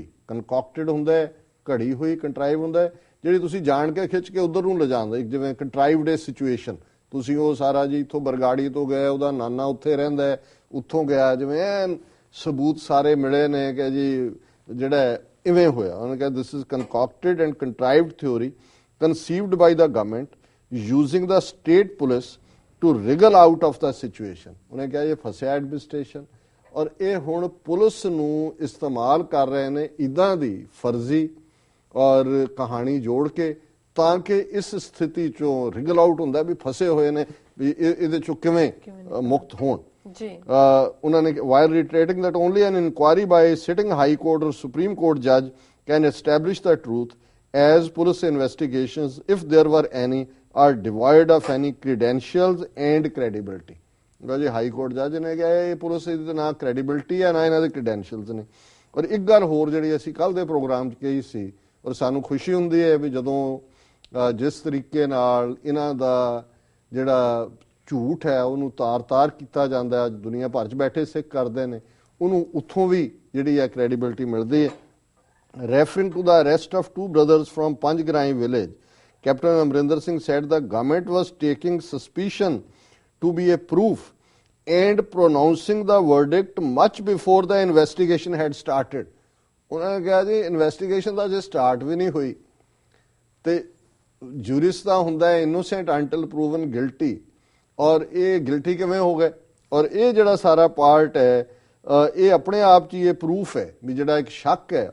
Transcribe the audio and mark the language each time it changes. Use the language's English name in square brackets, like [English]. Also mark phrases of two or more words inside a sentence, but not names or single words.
[Punjabi] ਕਨਕੌਕਟਡ ਹੁੰਦਾ ਹੈ ਘੜੀ ਹੋਈ, ਕੰਟਰਾਈਵ ਹੁੰਦਾ ਹੈ ਜਿਹੜੀ ਤੁਸੀਂ ਜਾਣ ਕੇ ਖਿੱਚ ਕੇ ਉਧਰ ਨੂੰ ਲਿਜਾਂਦਾ, ਇੱਕ ਜਿਵੇਂ [English] contrived situation, [Punjabi] ਤੁਸੀਂ ਉਹ ਸਾਰਾ ਜੀ ਇੱਥੋਂ ਬਰਗਾੜੀ ਤੋਂ ਗਏ, ਉਹਦਾ ਨਾਨਾ ਉੱਥੇ ਰਹਿੰਦਾ ਹੈ, ਉੱਥੋਂ ਗਿਆ, ਜਿਵੇਂ ਸਬੂਤ ਸਾਰੇ ਮਿਲੇ ਨੇ ਕਿ ਜੀ ਜਿਹੜਾ ਇਵੇਂ ਹੋਇਆ। ਉਹਨੇ ਕਿਹਾ [English] this is concocted and contrived theory conceived by the government using the state police to wriggle out of the situation। [Punjabi] ਉਹਨੇ ਕਿਹਾ ਇਹ ਫਸਿਆ ਐਡਮਿਨਿਸਟ੍ਰੇਸ਼ਨ ਔਰ ਇਹ ਹੁਣ ਪੁਲਿਸ ਨੂੰ ਇਸਤੇਮਾਲ ਕਰ ਰਹੇ ਨੇ ਇੱਦਾਂ ਦੀ ਫਰਜ਼ੀ ਔਰ ਕਹਾਣੀ ਜੋੜ ਕੇ, ਤਾਂ ਕਿ ਇਸ ਸਥਿਤੀ ਚੋਂ [English] wriggle out [Punjabi] ਹੁੰਦਾ ਵੀ ਫਸੇ ਹੋਏ ਨੇ, ਵੀ ਇਹਦੇ ਚੋਂ ਕਿਵੇਂ ਮੁਕਤ ਹੋਣ। ਜੀ ਉਹਨਾਂ ਨੇ [English] while reiterating that only an inquiry by a sitting high court or supreme court judge can establish the truth as police investigations, if there were any, are devoid of any credentials and credibility। [Punjabi] ਜੀ [English] high court judge [Punjabi] ਨੇ ਕਿਹਾ ਇਹ ਪੁਲਿਸ ਦੀ ਨਾ ਕ੍ਰੈਡੀਬਿਲਿਟੀ ਹੈ ਨਾ ਇਹਨਾਂ ਦੇ ਕ੍ਰੈਡੈਂਸ਼ੀਅਲਸ ਨੇ। ਔਰ ਇੱਕ ਗੱਲ ਹੋਰ ਜਿਹੜੀ ਅਸੀਂ ਕੱਲ ਦੇ ਪ੍ਰੋਗਰਾਮ 'ਚ ਕਹੀ ਸੀ, ਔਰ ਸਾਨੂੰ ਖੁਸ਼ੀ ਹੁੰਦੀ ਹੈ ਵੀ ਜਦੋਂ ਜਿਸ ਤਰੀਕੇ ਨਾਲ ਇਹਨਾਂ ਦਾ ਜਿਹੜਾ ਝੂਠ ਹੈ ਉਹਨੂੰ ਤਾਰ-ਤਾਰ ਕੀਤਾ ਜਾਂਦਾ, ਅੱਜ ਦੁਨੀਆ ਭਰ 'ਚ ਬੈਠੇ ਸਿੱਖ ਕਰਦੇ ਨੇ, ਉਹਨੂੰ ਉੱਥੋਂ ਵੀ ਜਿਹੜੀ ਹੈ ਕ੍ਰੈਡੀਬਿਲਿਟੀ ਮਿਲਦੀ ਹੈ। [English] Referring to the arrest of two brothers from Panjgarai village, Captain Amrinder Singh said the government was taking suspicion to be a proof and pronouncing the verdict much before the investigation had started। [Punjabi] ਉਹਨਾਂ ਨੇ ਕਿਹਾ ਜੀ ਇਨਵੈਸਟੀਗੇਸ਼ਨ ਦਾ ਜੇ ਸਟਾਰਟ ਵੀ ਨਹੀਂ ਹੋਈ ਤੇ ਜੂਰਿਸ ਦਾ ਹੁੰਦਾ ਹੈ [English] innocent until proven guilty, [Punjabi] ਔਰ ਇਹ ਗਿਲਟੀ ਕਿਵੇਂ ਹੋ ਗਏ। ਔਰ ਇਹ ਜਿਹੜਾ ਸਾਰਾ ਪਾਰਟ ਹੈ ਇਹ ਆਪਣੇ ਆਪ 'ਚ ਇਹ ਪ੍ਰੂਫ ਹੈ ਵੀ ਜਿਹੜਾ ਇੱਕ ਸ਼ੱਕ ਹੈ।